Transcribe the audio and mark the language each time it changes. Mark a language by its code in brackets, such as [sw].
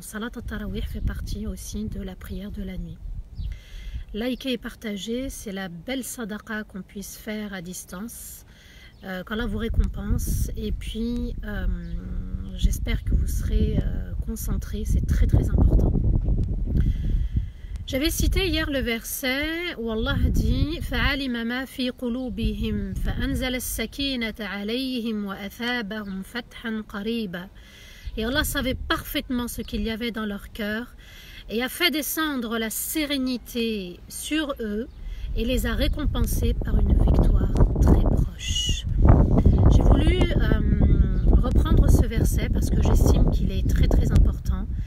[fr] Salat al-Tarawih fait partie aussi de la prière de la nuit. Liker et partager, c'est la belle sadaqa qu'on puisse faire à distance. Qu'Allah vous récompense. Et puis, j'espère que vous serez concentrés. C'est très très important. J'avais cité hier le verset où Allah dit [ar] فَعَلِمَ مَا فِي قُلُوبِهِمْ فَأَنزَلَ السَّكِينَةَ عَلَيْهِمْ وَأَثَابَهُمْ فَتْحًا قَرِيبًا. [fr] Et Allah savait parfaitement ce qu'il y avait dans leur cœur et a fait descendre la sérénité sur eux et les a récompensés par une victoire très proche. J'ai voulu reprendre ce verset parce que j'estime qu'il est très très important.